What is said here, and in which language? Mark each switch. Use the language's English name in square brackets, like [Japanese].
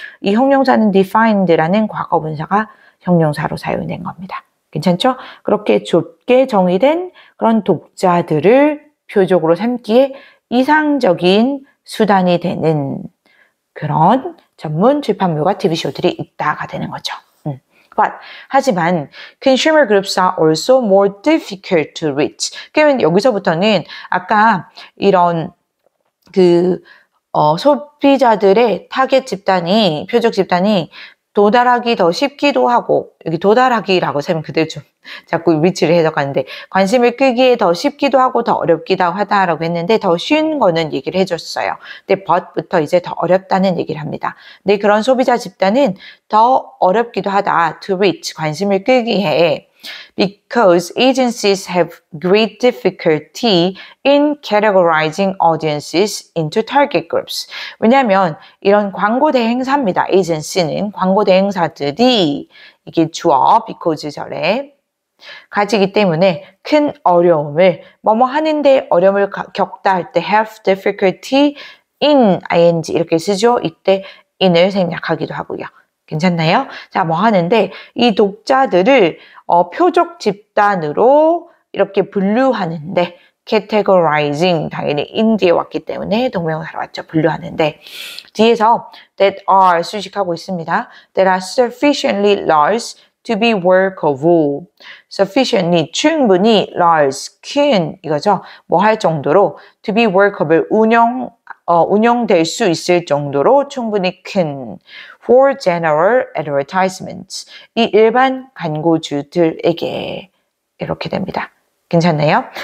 [Korean] 이 형용사는 defined라는 과거 분사가 형용사로 사용된 겁니다. 괜찮죠? 그렇게 좁게 정의된 그런 독자들을 표적으로 삼기에 이상적인 수단이 되는 그런 전문 출판물과 TV쇼들이 있다가 되는 거죠. [English] But, [Korean] 하지만 [English] consumer groups are also more difficult to reach. [Korean] 그러면 여기서부터는 아까 이런 소비자들의 타겟 집단이, 표적 집단이 도달하기 더 쉽기도 하고, 여기 도달하기라고 하면 그대로 좀 자꾸 위치를 해석하는데, 관심을 끄기에 더 쉽기도 하고 더 어렵기도 하다라고 했는데, 더 쉬운 거는 얘기를 해줬어요. 근데 but부터 이제 더 어렵다는 얘기를 합니다. 근데 그런 소비자 집단은 더 어렵기도 하다, to reach, 관심을 끄기에. [English] Because agencies have great difficulty in categorizing audiences into target groups. [Korean] 왜냐하면 이런 광고 대행사입니다. agency는 광고 대행사들이 이게 주어 because 절에 가지기 때문에 큰 어려움을 뭐뭐 하는데 어려움을 겪다 할 때 [English] have difficulty in ing [Korean] 이렇게 쓰죠. 이때 in을 생략하기도 하고요. 괜찮나요? 자, 뭐 하는데 이 독자들을 표적 집단으로 이렇게 분류하는데 categorizing 당연히 in 뒤에 왔기 때문에 동명사로 왔죠. 분류하는데 뒤에서 that are 수식하고 있습니다. [English] that are sufficiently large to be workable. [Korean] sufficiently 충분히 large 큰 이거죠. 뭐 할 정도로 to be workable 운영될 수 있을 정도로 충분히 큰 [English] for general advertisements [Korean] 이 일반 광고주들에게 이렇게 됩니다. 괜찮나요?